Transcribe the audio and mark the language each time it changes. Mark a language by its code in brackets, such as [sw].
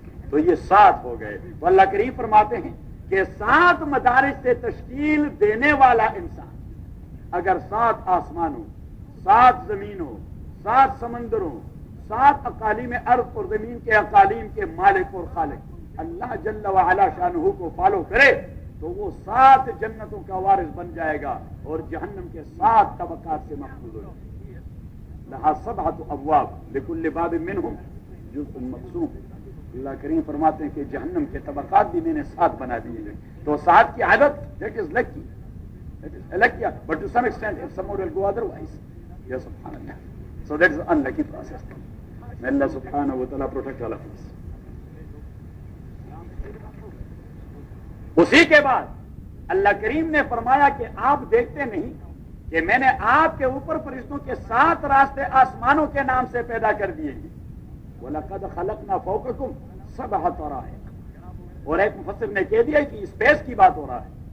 [ur] تو یہ 7 ہو گئے. تو اللہ کریم فرماتے ہیں کہ 7 مدارج سے تشکیل دینے والا انسان اگر 7 آسمانوں 7 زمینوں 7 سمندروں 7 اقالیم ارض اور زمین کے اقالیم کے مالک اور خالق اللہ جل وعلا شانہ کو فالو کرے تو وہ 7 جنتوں کا وارث بن جائے گا اور جہنم کے 7 طبقات سے محفوظ ہو جائے گا. [ar] لہا 7 ابواب لکل باب منہم جزء مقسوم. [ur] اللہ کریم فرماتے ہیں کہ جہنم کے طبقات بھی میں نے 7 بنا دیے ہیں. تو 7 کی عادت [en] That is lucky, that is lucky, but to some extent of some will go otherwise. [ur] یا سبحان اللہ. [en] So that is an unlucky process. May Allah subhanahu wa ta'ala protect all of us. [ur] اسی کے بعد اللہ کریم نے فرمایا کہ آپ دیکھتے نہیں کہ میں نے آپ کے اوپر فرشتوں کے 7 راستے آسمانوں کے نام سے پیدا کر دیے ہیں. [ar] وَلَقَدْ خَلَقْنَا فَوْقَكُمْ 7 طَرَائِقَ. [ur] اور ایک مفسر نے کہہ دیا کہ اسپیس کی بات ہو رہا ہے.